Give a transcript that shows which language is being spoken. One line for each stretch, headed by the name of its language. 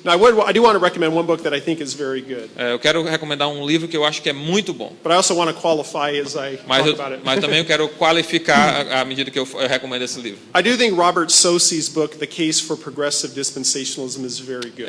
English: Now, I do want to recommend one book that I think is very good.
Portuguese: Eu quero recomendar um livro que eu acho que é muito bom.
English: But I also want to qualify as I talk about it.
Portuguese: Mas também eu quero qualificar à medida que eu recomendo esse livro.
English: I do think Robert Saucy's book, The Case for Progressive Dispensationalism, is very good.